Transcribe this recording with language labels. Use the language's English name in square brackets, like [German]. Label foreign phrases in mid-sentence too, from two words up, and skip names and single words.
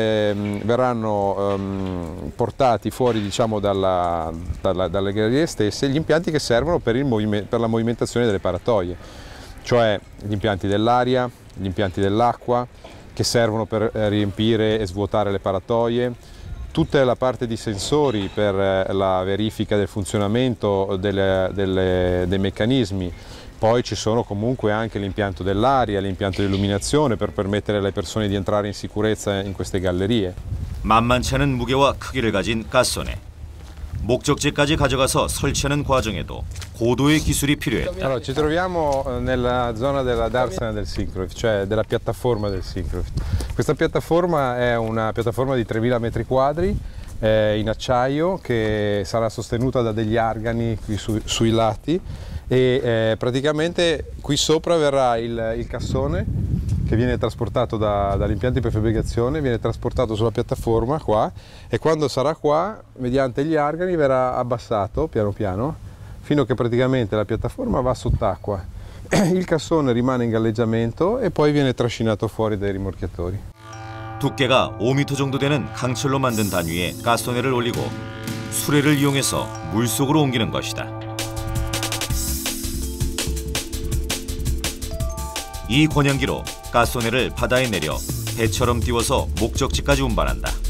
[Italian] verranno portati fuori, diciamo, dalle gallerie stesse, gli impianti che servono per la movimentazione delle paratoie, cioè gli impianti dell'aria, gli impianti dell'acqua, che servono per riempire e svuotare le paratoie, tutta la parte di sensori per la verifica del funzionamento dei meccanismi. Poi ci sono comunque anche l'impianto dell'aria, l'impianto di illuminazione per permettere alle persone di entrare in sicurezza in queste gallerie. [Korean] 만만치 않은 무게와 크기를 가진 가스소네. 목적지까지 가져가서 설치하는 과정에도 고도의 기술이 필요했다. [Italian] Allora, ci troviamo nella zona della darsena del Syncrolift, cioè della piattaforma del Syncrolift. Questa piattaforma è una piattaforma di 3.000 metri quadri in acciaio, che sarà sostenuta da degli argani qui sui lati, e praticamente qui sopra verrà il cassone che viene trasportato dall'impianto di prefabbricazione, viene trasportato sulla piattaforma qua, e quando sarà qua, mediante gli argani, verrà abbassato piano piano fino a che praticamente la piattaforma va sott'acqua. Il cassone rimane in galleggiamento e poi viene trascinato fuori dai rimorchiatori. [Korean] 두께가 5m 정도 되는 강철로 만든 단위에 가스소네를 올리고 수레를 이용해서 물속으로 옮기는 것이다. 이 권양기로 가스소네를 바다에 내려 배처럼 띄워서 목적지까지 운반한다.